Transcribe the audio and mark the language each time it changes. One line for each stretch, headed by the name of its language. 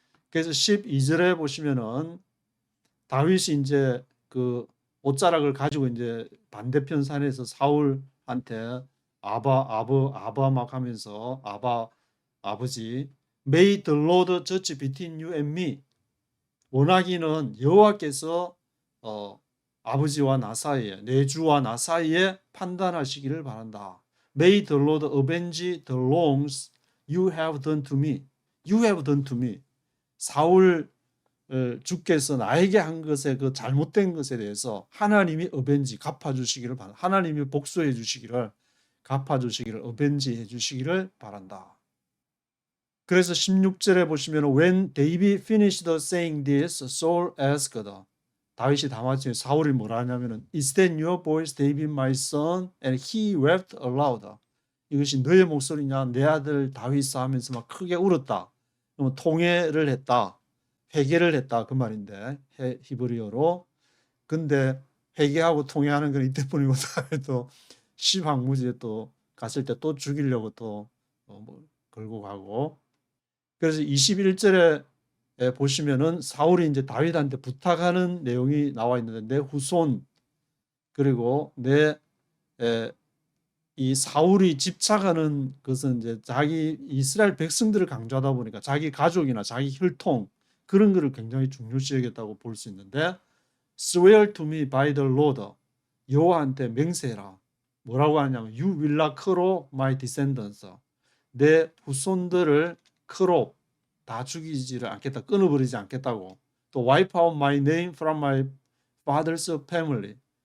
Korean: 그래서 12절에 보시면은 다윗이 이제 그 옷자락을 가지고 이제 반대편 산에서 사울한테 아바 막 하면서 아버지
English: May the Lord judge between you and me.
Korean: 원하기는 여호와께서 아버지와 나 사이에 내 주와 나 사이에 판단하시기를 바란다.
English: May the Lord avenge the wrongs you have done to me. You have done to me.
Korean: 사울 주께서 나에게 한 것에 그 잘못된 것에 대해서 하나님이 어벤지 갚아주시기를 바란다. 하나님이 복수해 주시기를 갚아주시기를 어벤지 해주시기를 바란다. 그래서 16절에 보시면
English: When David finished saying this, Saul asked.
Korean: 다윗이 담았지만 사울이 뭐라 하냐면은
English: Is that your voice, David, my son? And he wept aloud.
Korean: 이것이 너의 목소리냐, 내 아들 다윗아 하면서 막 크게 울었다. 그러면 통회를 했다. 회개를 했다 그 말인데 히브리어로. 근데 회개하고 통회하는 건 이때뿐이고 다음에 또 시방무지에 또 갔을 때 또 죽이려고 또 걸고 가고. 그래서 21절에 보시면은 사울이 이제 다윗한테 부탁하는 내용이 나와 있는데 내 후손 그리고 이 사울이 집착하는 것은 이제 자기 이스라엘 백성들을 강조하다 보니까 자기 가족이나 자기 혈통 그런 거를 굉장히 중요시 여겼다고 볼 수 있는데
English: swear to me by the Lord
Korean: 여호와한테 맹세해라. 뭐라고 하냐면
English: you will not cut off my descendants.
Korean: 내 후손들을
English: cut off
Korean: 다 죽이지를 않겠다. 끊어버리지 않겠다고. 또
English: wipe out my name from my father's family.